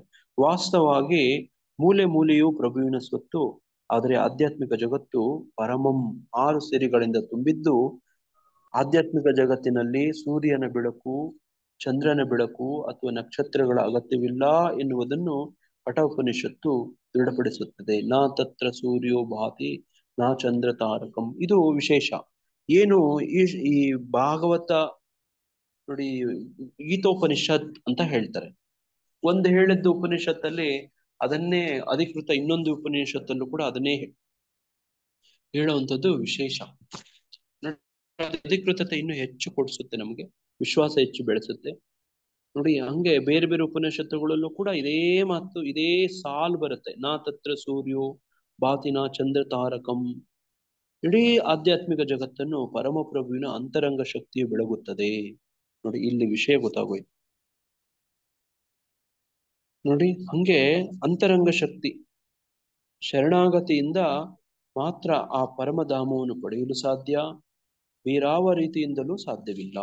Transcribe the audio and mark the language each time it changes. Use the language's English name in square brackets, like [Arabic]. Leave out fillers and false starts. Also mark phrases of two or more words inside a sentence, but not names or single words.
[Kannada] ವಾಸ್ತವವಾಗಿ ಮೂಲೆ ಮೂಲೆಯು ಪ್ರಭುವಿನ ಸ್ವತ್ತು, ಆದರೆ ಆಧ್ಯಾತ್ಮಿಕ ಜಗತ್ತು ಪರಮಂ 6 ಸಿರಿಗಳಿಂದ ತುಂಬಿದ್ದು, ಆಧ್ಯಾತ್ಮಿಕ ಜಗತ್ತಿನಲ್ಲಿ ಸೂರ್ಯನ ಬೆಳಕು, ಚಂದ್ರನ ಬೆಳಕು ಅಥವಾ ನಕ್ಷತ್ರಗಳ ಅಗತ್ಯವಿಲ್ಲ ಎನ್ನುವುದನ್ನು ಕಠೋಪನಿಷತ್ತು ದೃಢಪಡಿಸುತ್ತದೆ. [Sanskrit] ನಾ ತತ್ರ ಸೂರ್ಯೋ ಭಾತಿ ನಾ ಚಂದ್ರ ತಾರಕಂ. [Kannada] ಇದು ವಿಶೇಷ. ಏನು ಈ ಭಾಗವತ ನೋಡಿ ಗೀತೋಪನಿಷತ್ ಅಂತ ಹೇಳ್ತಾರೆ. ಒಂದು ಹೇಳಿದ್ದು ಉಪನಿಷತ್ತಲ್ಲಿ ಅದನ್ನೇ ಅಧಿಕೃತ ಇನ್ನೊಂದು ಉಪನಿಷತ್ತಲ್ಲೂ ಕೂಡ ಅದನ್ನೇ ಹೇಳುವಂಥದ್ದು ವಿಶೇಷ. ಅಧಿಕೃತತೆ ಇನ್ನು ಹೆಚ್ಚು ಕೊಡಿಸುತ್ತೆ, ನಮಗೆ ವಿಶ್ವಾಸ ಹೆಚ್ಚು ಬೆಳೆಸುತ್ತೆ. ನೋಡಿ ಹಂಗೆ ಬೇರೆ ಬೇರೆ ಉಪನಿಷತ್ತುಗಳಲ್ಲೂ ಕೂಡ ಇದೇ ಮಾತು, ಇದೇ ಸಾಲು ಬರುತ್ತೆ. [Sanskrit] ನಾ ತತ್ರ ಸೂರ್ಯೋ ಭಾತಿನಾ ಚಂದ್ರ ತಾರಕಂ. [Kannada] ಇಡೀ ಆಧ್ಯಾತ್ಮಿಕ ಜಗತ್ತನ್ನು ಪರಮಪ್ರಭುವಿನ ಅಂತರಂಗ ಶಕ್ತಿಯು ಬೆಳಗುತ್ತದೆ. ನೋಡಿ ಇಲ್ಲಿ ವಿಷಯ ಗೊತ್ತಾಗೋಯ್ತು. ನೋಡಿ ಹಂಗೆ ಅಂತರಂಗ ಶಕ್ತಿ ಶರಣಾಗತಿಯಿಂದ ಮಾತ್ರ ಆ ಪರಮಧಾಮವನ್ನು ಪಡೆಯಲು ಸಾಧ್ಯ, ಬೇರಾವ ರೀತಿಯಿಂದಲೂ ಸಾಧ್ಯವಿಲ್ಲ.